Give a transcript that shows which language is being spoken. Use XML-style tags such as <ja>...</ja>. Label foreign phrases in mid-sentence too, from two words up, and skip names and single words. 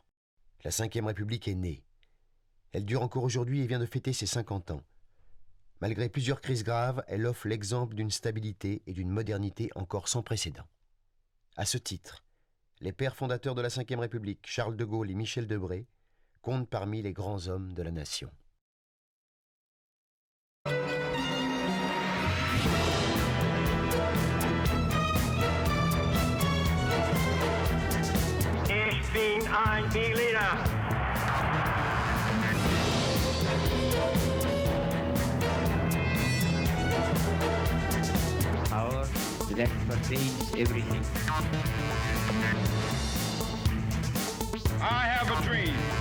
<fr>La Ve République est née. Elle dure encore aujourd'hui et vient de fêter ses 50 ans. Malgré plusieurs crises graves, elle offre l'exemple d'une stabilité et d'une modernité encore sans précédent. À ce titre, les pères fondateurs de la Ve République, Charles de Gaulle et Michel Debré, comptent parmi les grands hommes de la nation.</fr> <de>Ich bin ein Berliner.</de> <en>Power that pervades everything. I have a dream.</en>